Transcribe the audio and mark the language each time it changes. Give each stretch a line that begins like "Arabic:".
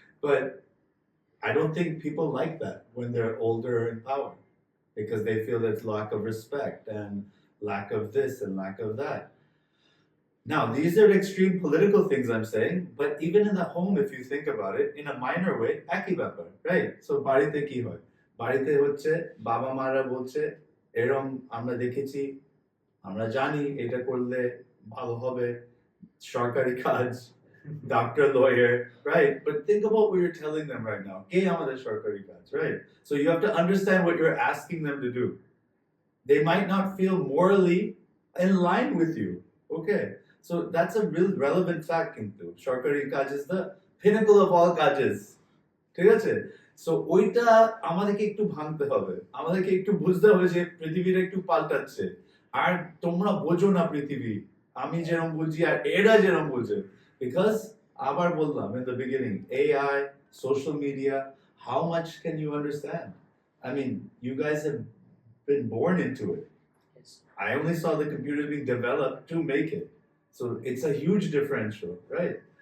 English: But I don't think people like that when they're older in power because they feel there's lack of respect and lack of this and lack of that. Now, these are extreme political things I'm saying, but even in the home, if you think about it, in a minor way, একই ব্যাপার, right?
Bangla: So বাড়িতে কি হয়? বাড়িতে হচ্ছে বাবা মারা বলছে এরম আমরা দেখেছি, আমরা জানি এটা করলে ভালো হবে, সরকারি কাজ, doctor, lawyer, right?
English: But think about what you're telling them right now.
Bangla: কে আমাদের সরকারি কাজ, right?
English: So you have to understand what you're asking them to do. They might not feel morally in line with you. Okay. So that's a real relevant fact কিন্তু সরকারি কাজ is the pinnacle of all কাজেস, ঠিক আছে?
Bangla: So ওইটা আমাদেরকে একটু ভাঙতে হবে, আমাদেরকে একটু বুঝতে হবে যে পৃথিবীটা একটু পাল্টাচ্ছে আর তোমরা বোঝো না পৃথিবী, আমি যেরকম বুঝি আর এরা যেরকম বোঝে.
English: Because আবার বললাম in the beginning, AI, social media, how much can you understand? I mean, you guys have been born into it. Yes. I only saw the computers being developed to make it. So it's a huge differential, right?